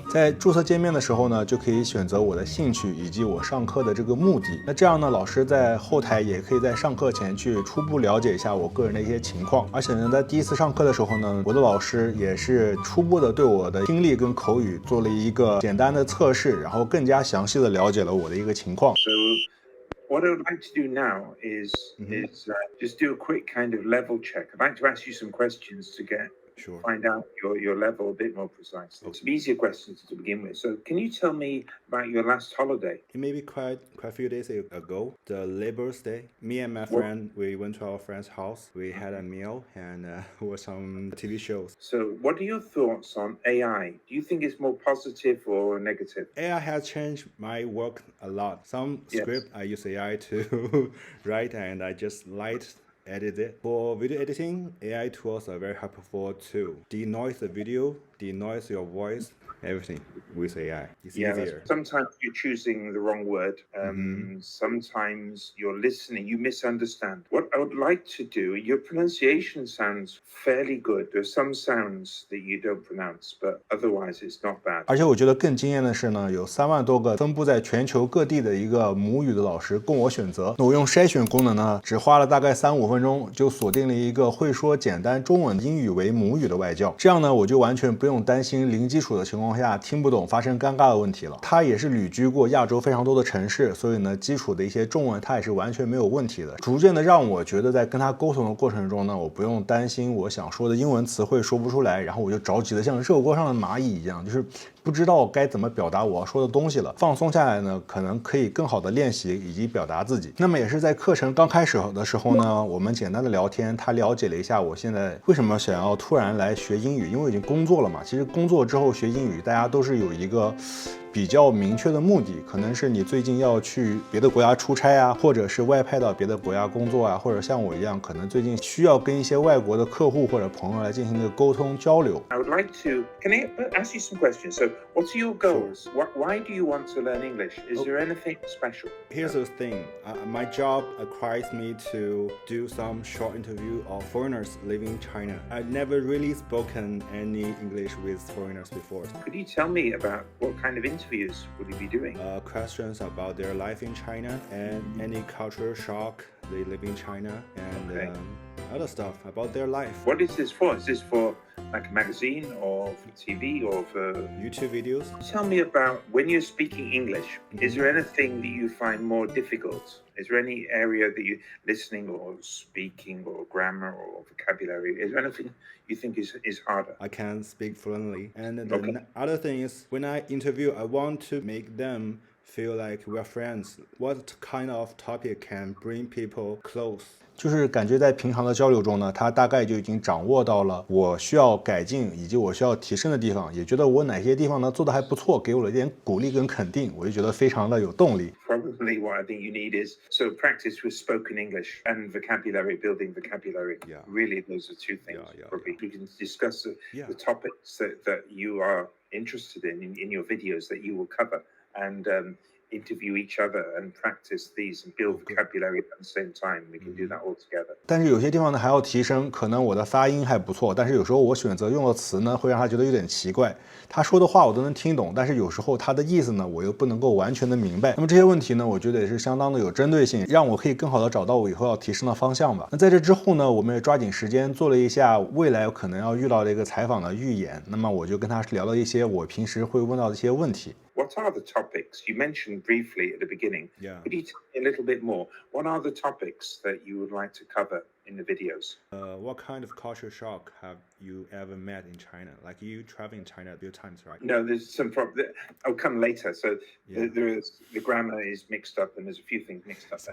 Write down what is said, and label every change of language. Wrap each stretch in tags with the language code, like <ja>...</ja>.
<zh>在注册界面的时候呢，就可以选择我的兴趣以及我上课的这个目的。那这样呢，老师在后台也可以在上课前去初步了解一下我个人的一些情况，而且呢，在第一次上课的时候呢，我的老师也是初步的对我的听力跟口语做了一个简单的测试，然后更加详细的了解了我的一个情况。</zh> <en>What I would like to do now is just do a quick kind of level check. I'd like to ask you some questions to find out your level a bit more precisely. Some easier questions to begin with. So can you tell me about your last holiday? Maybe quite a few days ago, the Labor's Day. Me and my friend, we went to our friend's house. We had a meal and watched some TV shows. So what are your thoughts on AI? Do you think it's more positive or negative? AI has changed my work a lot. Some script I use AI to write and I just edit it. For video editing, AI tools are very helpful too. Denoise the video, denoise your voice, everything with AI. It's easier. Sometimes you're choosing the wrong word. Sometimes you're listening, you misunderstand. What I would like to do, your pronunciation sounds fairly good. There's some sounds that you don't pronounce, but otherwise it's not bad.</en> <zh>而且我觉得更惊艳的是呢，有3万多个分布在全球各地的一个母语的老师供我选择。那我用筛选功能呢，只花了大概3、5分钟就锁定了一个会说简单中文、英语为母语的外教。这样呢，我就完全不用担心零基础的情况下听不懂发生尴尬的问题了。他也是旅居过亚洲非常多的城市，所以呢，基础的一些中文他也是完全没有问题的。逐渐的让我觉得在跟他沟通的过程中呢，我不用担心我想说的英文词汇说不出来，然后我就着急的像热锅上的蚂蚁一样，就是不知道该怎么表达我要说的东西了。放松下来呢，可能可以更好的练习以及表达自己。那么也是在课程刚开始的时候呢，我们简单的聊天，他了解了一下我现在为什么想要突然来学英语，因为我已经工作了嘛。其实工作之后学英语，大家都是有一个比较明确的目的，可能是你最近要去别的国家出差啊，或者是外派到别的国家工作啊，或者像我一样，可能最近需要跟一些外国的客户或者朋友来进行一个沟通交流。</zh> <en>I would like to, can I ask you some questions? So what are your goals? Why do you want to learn English? Is there anything special? Here's the thing, my job requires me to do some short interview of foreigners living in China. I've never really spoken any English with foreigners before. Could you tell me about what kind of interviews would you be doing? Questions about their life in China and any cultural shock they live in China and other stuff about their life. What is this for? Is this for like a magazine or for TV or for YouTube videos? Tell me about when you're speaking English, is there anything that you find more difficult? Is there any area that you listening or speaking or grammar or vocabulary? Is there anything you think is harder? I can speak fluently. And the Okay. other thing is when I interview, I want to make them feel like we're friends. What kind of topic can bring people close?</en> <zh>就是感觉在平常的交流中呢，他大概就已经掌握到了我需要改进以及我需要提升的地方，也觉得我哪些地方呢做得还不错，给我了一点鼓励跟肯定，我就觉得非常的有动力。</zh> <en>Probably what I think you need is practice with spoken English and vocabulary, building vocabulary. Yeah. Really, those are two things. Yeah. Probably we can discuss the topics that you are interested in your videos that you will cover, and interview each other and practice these and build vocabulary at the same time. We can do that all together.</en> <zh>但是有些地方呢还要提升，可能我的发音还不错，但是有时候我选择用的词呢会让他觉得有点奇怪。他说的话我都能听懂，但是有时候他的意思呢我又不能够完全的明白。那么这些问题呢，我觉得也是相当的有针对性，让我可以更好的找到我以后要提升的方向吧。那在这之后呢，我们也抓紧时间做了一下未来可能要遇到的一个采访的预演。那么我就跟他聊了一些我平时会问到的一些问题。</zh> <en>What are the topics? You mentioned briefly at the beginning. Yeah. Could you tell me a little bit more? What are the topics that you would like to cover in the videos? What kind of culture shock have you ever met in China? Like you travel in China a few times, right? No, there's some problem. I'll come later. So the grammar is mixed up and there's a few things mixed up.</en>